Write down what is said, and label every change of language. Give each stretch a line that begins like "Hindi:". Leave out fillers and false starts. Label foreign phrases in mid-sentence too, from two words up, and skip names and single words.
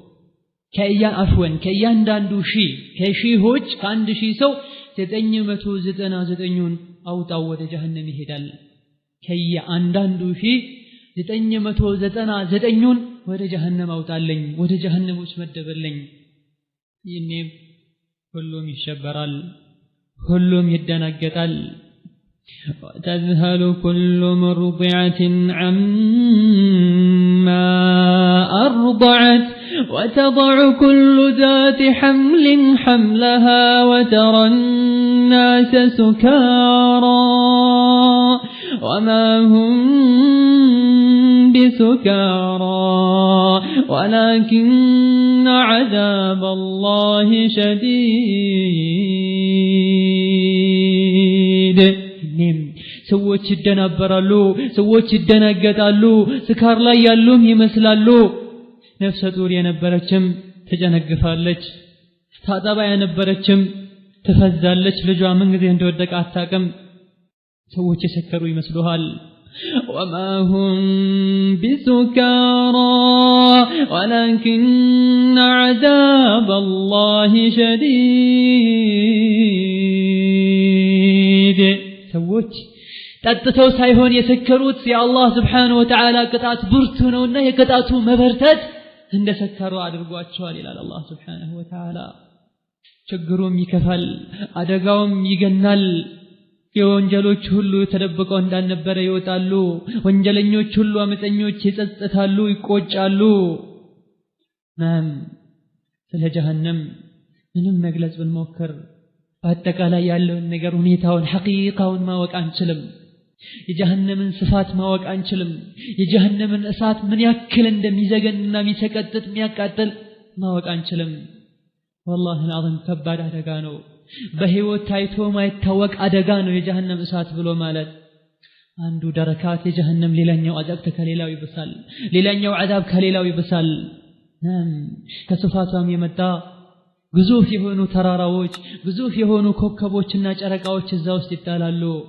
Amharic: ከእያንዳንዱ ከሺዎች ከአንድ ሺህ ሰው 999ን አውጣው ወደ ጀሃነም ይሄዳል ከእያንዳንዱ 999ን ወደ ጀሃነም አውጣልኝ ወደ ጀሃነሞች መደበልኝ ይኔም ሁሉም ይሸበራል ሁሉም ይደናገጣል
Arabic: تذهل كل مرضعة عما أرضعت وتضع كل ذات حمل حملها وترى الناس سكارى وما هم بسكارى ولكن عذاب الله شديد
Amharic: ሰዎች ይደናበራሉ ሰዎች ይደናገጣሉ ስካር ላይ ያሉም ይመስላሉ ነፍሰ ጡር የነበረችም ተጨነግፋለች ታጣባ የነበረችም ተፈዛለች ልጇ ምን ጊዜ እንደወደቀ አታውቅም ሰዎች የሰከሩ ይመስሉሃል
Arabic: وما هم بسكارى ولكن عذاب الله
Amharic: شديد ሰዎች ጠጥተው ሳይሆን የሰከሩት የአላህ
Arabic: سبحانه وتعالى
Amharic: ቅጣት ብርቱ ነውና የቅጣቱ መበርታት እንደሰከሩ አድርጓቸዋል ይላል አላህ
Arabic: سبحانه وتعالى
Amharic: ችግሩም ይከፋል አደጋውም ይገናል የወንጀሎች ሁሉ ተደብቀው እንዳልነበረ ይወጣሉ ወንጀለኞች ሁሉ አመፀኞች ይጸጸታሉ ይቆጫሉ ስለ ጀሃነም ምንም መግለጽ ብንሞክር አጠቃላይ ያለውን ነገር ሁኔታውን ሐቂቃውን ማወቅ አንችልም የጀሃነምን ስፋት ማወቅ አንችልም የጀሃነምን እሳት ምን ያክል እንደሚዘገንና የሚሰቀጥጥ የሚያቃጥል ማወቅ አንችልም
Arabic: والله العظيم
Amharic: ከባድ አደጋ ነው በህይወት ታይቶ ማይታወቅ አደጋ ነው የጀሃነም እሳት ብሎ ማለት አንዱ ደረካት የጀሃነም ሌላኛው አዛብ ከሌላው ይብሳል ሌላኛው አዛብ ከሌላው ይብሳል ከስፋቷም የመጣ ግዙፍ የሆኑ ተራራዎች ግዙፍ የሆኑ ኮከቦችና ጨረቃዎች እዛ ውስጥ ይጣላሉ